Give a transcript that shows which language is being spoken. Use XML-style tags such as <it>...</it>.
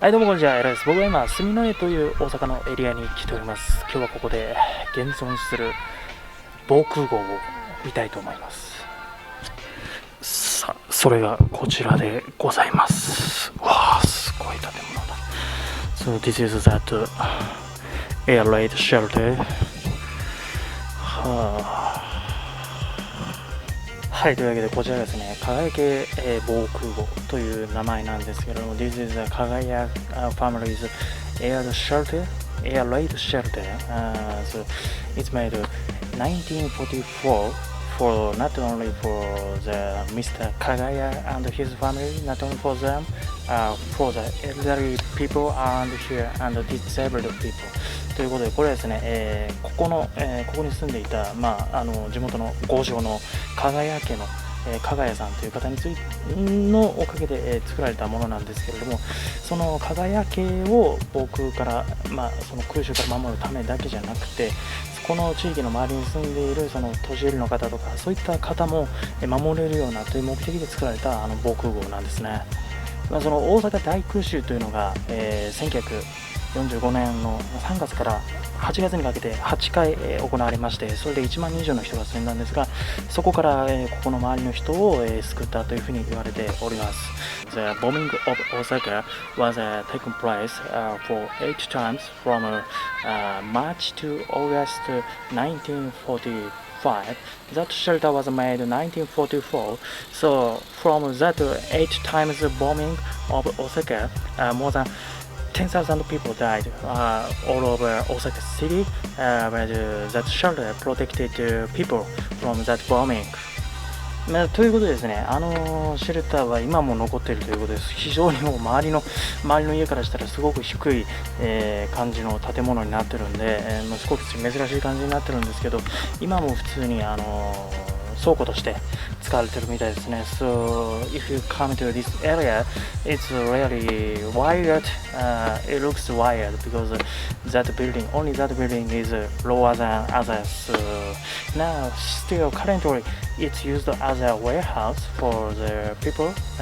<ja>はい、どうもこんにちは、えらです。僕は今、住之江という大阪のエリアに来ております。今日はここで現存する防空壕を見たいと思います。さあ、それがこちらでございます。わあ、すごい建物だ。</ja> <en>So this is that air raid shelter.</en> <ja>はい、というわけでこちらですね、加賀屋家防空壕という名前なんですけれども、</ja> <en>This is the Kagaya family's air shelter, air raid shelter. So it's made 1944 for not only for the Mr. Kagaya and his family, not only for them, for the elderly people and here and disabled people.</en> <ja>ということで、これはですね、ここに住んでいた、地元の豪商の加賀屋家の、加賀屋さんという方についてのおかげで、作られたものなんですけれども、その加賀屋家を防空から、その空襲から守るためだけじゃなくて、この地域の周りに住んでいるその年寄りの方とか、そういった方も守れるようなという目的で作られた防空壕なんですね。その大阪大空襲というのが、1945年の3月から8月にかけて8回行われまして、それで1万人以上の人が住んだんですが、そこからここの周りの人を救ったというふうに言われております。</ja> <en>The bombing of Osaka was taken place for 8 times from March to August 1945. That shelter was made in 1944. So from that 8 times bombing of Osaka, more than 10,000 people died all over Osaka city, but that shelter protected people from that bombing.</en> <ja>ということでですね、シェルターは今も残っているということです。非常にもう周りの家からしたらすごく低い、感じの建物になってるんで、すごく珍しい感じになってるんですけど、今も普通に倉庫として使われてるみたいですね。</ja> <en>So if you come to this area, it's really wired. It looks wired because only that building is lower than others. Now, still currently, it's used as a warehouse for the people.</en>